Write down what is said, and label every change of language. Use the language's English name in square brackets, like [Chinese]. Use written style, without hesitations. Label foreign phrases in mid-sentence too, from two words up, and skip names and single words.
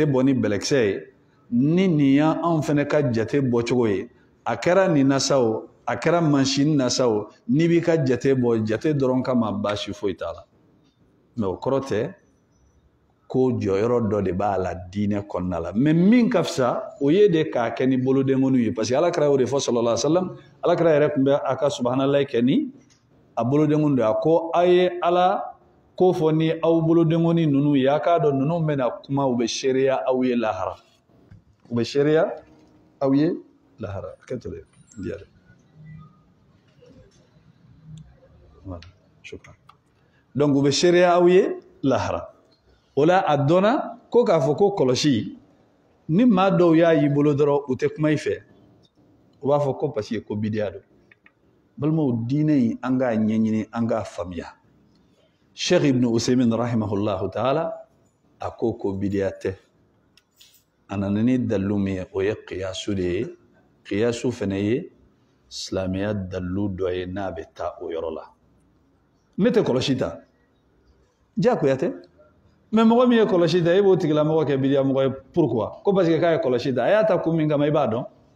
[Bambara] bɔ ni bɛlɛkisɛ ye ni nin y'anw fana ka jate bɔcogo ye a kɛra nin na sa o a kɛra mansin na sa o n'i b'i ka jate bɔ jate dɔrɔn kama baasi foyi t'a la mais o kɔrɔ tɛ ko jɔyɔrɔ dɔ de b'a la diinɛ kɔnɔna la mais min ka fisa o ye de k'a kɛ ni bolodenkɔniw ye [French] parce que [Bambara] alakira y'o de fɔ [Arabic] صلى الله عليه وسلم [Bambara] alakira yɛrɛ tun bɛ a ka subhanallahi kɛ ni a bolodenkɔni de ye a ko a ye ala ko fɔ ni aw bolodenkɔni ninnu ye a k'a dɔn ninnu bɛna kuma u bɛ seereya aw ye lahara u bɛ seereya aw ye lahara kɛtɔle diyare donc u bɛ seereya aw ye lahara o la a dɔnna ko k'a fɔ ko kɔlɔsi ni maa dɔw y'a y'i bolo dɔrɔn u tɛ kuma i fɛ u b'a fɔ ko [French] parce que [Bambara] ko bidiya don balimaw diinɛ in an k'a ɲɛɲini an k'a faamuya Sheikh Ibn Usaymin [Arabic] رحمه الله تعالى [Bambara] a ko bidiya tɛ a nana ni dalilu min ye o ye qiyasu de ye qiyasu fana ye silamɛya dalilu dɔ ye n'a bɛ taa o yɔrɔ la ne tɛ kɔlɔsi ta diyagoya tɛ mais mɔgɔ min ye kɔlɔsi ta e b'o tigilamɔgɔ kɛ bidiya mɔgɔ ye pourquoi ko [French] parce que [Bambara] k'a ye kɔlɔsi ta a y'a ta kun min kama i b'a dɔn